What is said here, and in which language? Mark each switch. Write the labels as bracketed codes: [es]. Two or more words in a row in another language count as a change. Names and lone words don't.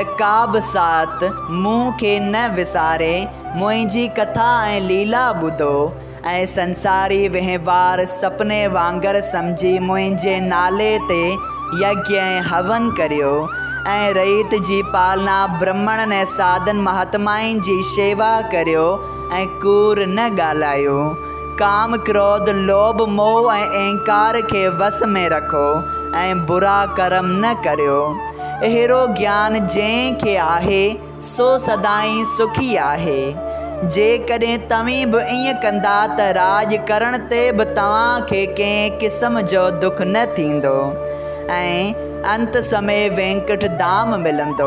[sd] का बि सात मूं खे न विसारे मुंहिंजी कथा ऐं लीला ॿुधो ऐं संसारी वहिंवार सपने वांगुरु सम्झी मुंहिंजे नाले ते यज्ञ ऐं हवन करियो ऐं रईत जी पालना ब्राह्मणनि ऐं साधन महात्माइन जी शेवा करियो ऐं कूड़ न ॻाल्हायो। काम क्रोध लोभ मोह ऐं अहंकार के वस में रखो ऐं बुरा कर्म न करियो। अहिड़ो ज्ञान जंहिंखे आहे सो सदाईं सुखी आहे। जेकॾहिं तव्हीं बि ईअं कंदा त राज करण ते बि तव्हांखे कंहिं क़िस्म जो दुख न थींदो ऐं अंत समय वेंकट धाम मिलंदो।